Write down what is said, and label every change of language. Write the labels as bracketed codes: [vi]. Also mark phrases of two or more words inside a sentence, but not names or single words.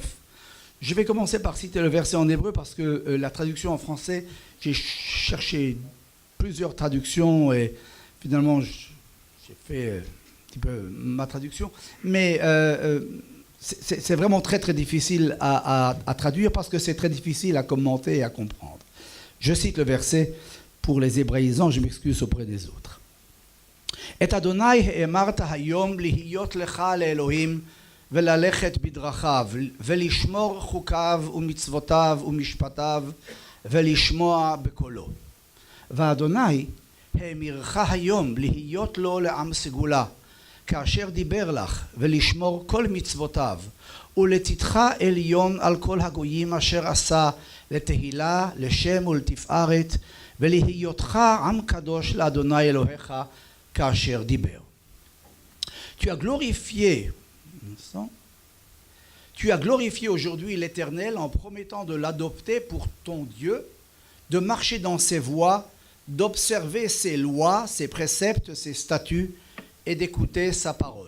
[fr] Je vais commencer par citer le verset en hébreu parce que la traduction en français, j'ai cherché plusieurs traductions et finalement j'ai fait un petit peu ma traduction. Mais c'est vraiment très très difficile à traduire parce que c'est très difficile à commenter et à comprendre. Je cite le verset pour les hébraïsants, je m'excuse auprès des autres. [he] את אדני האמרת היום להיות לך לאלהים וללכת בדרכיו, ולשמור חוקיו ומצוותיו ומשפטיו, ולשמוע בקולו. ואדוני האמירך היום להיות לו לעם סגולה, כאשר דיבר לך, ולשמור כל מצוותיו, ולתתך עליון על כל הגויים אשר עשה, לתהילה, לשם ולתפארת, ולהיותך עם קדוש לאדוני אלוהיך, כאשר דיבר. [fr] Tu as glorifié aujourd'hui l'Éternel en promettant de l'adopter pour ton Dieu, de marcher dans ses voies, d'observer ses lois, ses préceptes, ses statuts et d'écouter sa parole.